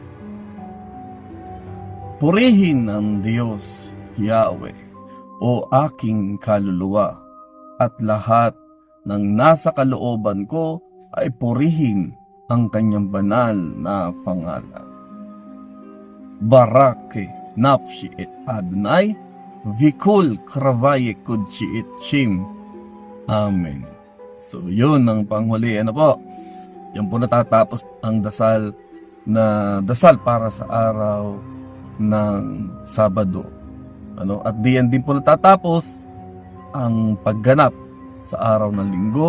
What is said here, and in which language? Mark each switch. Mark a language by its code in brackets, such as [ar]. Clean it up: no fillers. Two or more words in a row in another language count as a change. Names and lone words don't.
[tl] Purihin ang Diyos, Yahweh, o aking kaluluwa, at lahat ng nasa kalooban ko ay purihin ang kanyang banal na pangalan. [he] ברכי נפשי את אדוני, וכל קרביי קדשי את שם. [tl] Amen. So yun ang panghuli, ano po? Yan po natatapos ang dasal para sa araw ng Sabado. At diyan din po natatapos ang pagganap sa araw ng Linggo.